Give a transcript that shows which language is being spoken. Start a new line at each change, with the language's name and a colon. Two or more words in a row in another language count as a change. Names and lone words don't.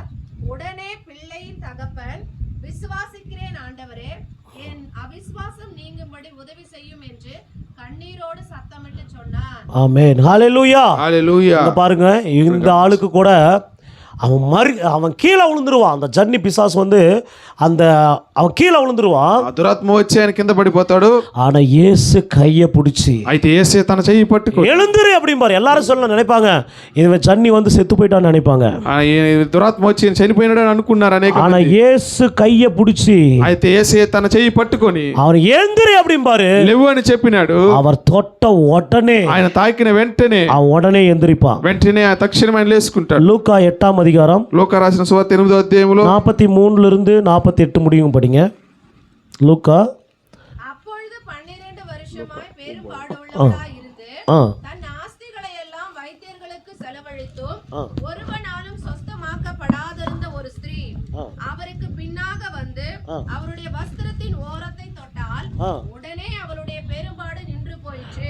Tamil: உடனே பிள்ளையின் தகப்பன், விசுவாசிக்கிறேன் ஆண்டவரே, என் அவிசுவாசம் நீங்கும்படி உதவி செய்யும் என்று கண்ணீரோடு சத்தமிட்டு சொன்னான். ஆமென். ஹல்லேலூயா. ஹல்லேலூயா. பாருங்க, இந்த ஆளுக்கு கூட அவன் கீழே விழுந்துருவான். அந்த ஜன்னி பிசாசு வந்து அவன் கீழே விழுந்துருவான்.
Telugu: దురాత్మ వచ్చి ఆయన కింద పడిపోతాడు.
Tamil: ஆனா இயேசு கையை பிடிச்சி,
Telugu: అయితే యేసు తన చెయ్యి పట్టుకొని
Tamil: எழுந்துரு அப்படிம்பாரு. எல்லாரும் சொல்ல நினைப்பாங்க, இவன் ஜன்னி வந்து செத்து போயிட்டான்னு நினைப்பாங்க.
Telugu: దురాత్మ వచ్చి చనిపోయినాడని అనుకున్నారు అనేక.
Tamil: ஆனா இயேசு கையை பிடிச்சி,
Telugu: అయితే యేసు తన చెయ్యి పట్టుకొని
Tamil: அவன் எழுந்துரு அப்படிம்பாரு.
Telugu: లేవు అని చెప్పినాడు.
Tamil: அவர் தொட்ட உடனே,
Telugu: ఆయన తాకిన వెంటనే
Tamil: அவன் உடனே எந்திரிப்பான்.
Telugu: వెంటనే తక్షణమే లేసుకుంటాడు. லூக்கா 8వ అధ్యాయం, లూకా రాసిన సువార్త 8వ అధ్యాయంలో
Tamil: 43 48 முடியும் படிங்க. லூக்கா. அப்பொழுது 12 வருஷமாய் பெரும்பாடுள்ளவனாய் இருந்து தன் ஆஸ்திகளை எல்லாம் வைத்தியர்களுக்கு செலவழித்தும் ஒருவனாலும் சொஸ்தமாக்கப்படாதிருந்த ஒரு ஸ்திரீ அவருக்கு பின்னாக வந்து அவருடைய வஸ்திரத்தின் ஓரத்தை தொட்டால் உடனே அவளுடைய பெரும்பாடு நின்று போயிற்று.